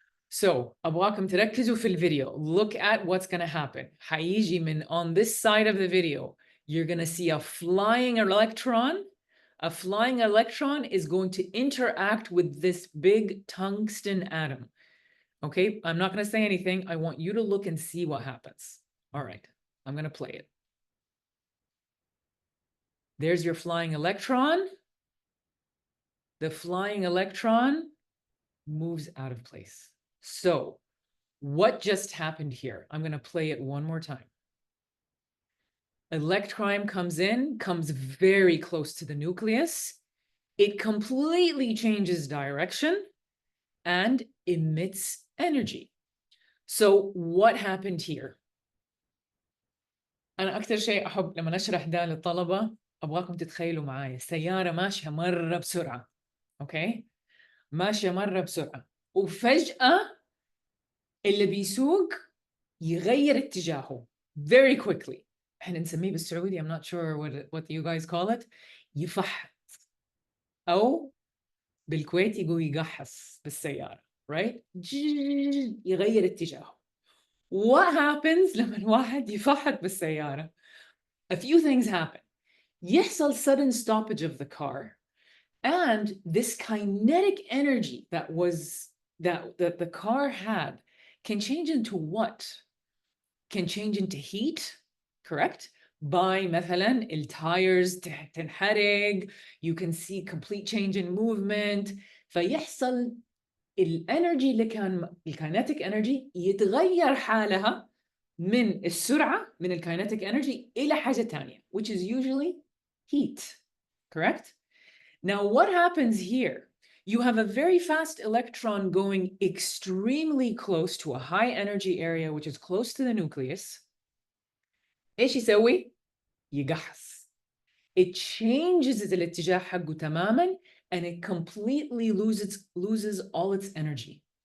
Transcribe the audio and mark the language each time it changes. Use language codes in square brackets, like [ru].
[ar] So أبغاكم تركزوا في الفيديو. [en] Look at what's going to happen. [ar] هيجي من [en] on this side of the video. You're going to see a flying electron. A flying electron is going to interact with this big tungsten atom. Okay, I'm not going to say anything. I want you to look and see what happens. All right, I'm going to play it. There's your flying electron. The flying electron moves out of place. So what just happened here? I'm going to play it one more time. Electron comes in, comes very close to the nucleus. It completely changes direction and emits energy. So what happened here? [ar] أنا أكثر شيء أحب لما نشرح ده للطلبة أبغاكم تتخيلوا معايا سيارة ماشية مرة بسرعة. أوكي؟ ماشية مرة بسرعة. وفجأة اللي بيسوق يغير اتجاهه [en] very quickly. [ar] احنا نسميه بالسعودي [en] I'm not sure what you guys call it. [ar] يفحط. أو بالكويت يقول يقحص بالسيارة. Right? يغير اتجاهه. [en] What happens [ar] لما الواحد يفحط بالسيارة? [en] A few things happen. [ar] يحصل [en] sudden stoppage of the car, and this kinetic energy that the car had can change into what? Can change into heat, correct? By [ar] مثلا التايرز تنحرق, [en] you can see complete change in movement, [ar] فيحصل الانرجي اللي كان الكاينتيك انرجي يتغير حالها من السرعة من الكاينتيك انرجي إلى حاجة تانية, [en] which is usually heat, correct? Now what happens here? You have a very fast electron going extremely close to a high energy area, which is close to the nucleus. [ar] إيش يسوي؟ يقحص. [en] It changes [ar] الاتجاه حقه تماماً, [en] and it completely loses all its energy.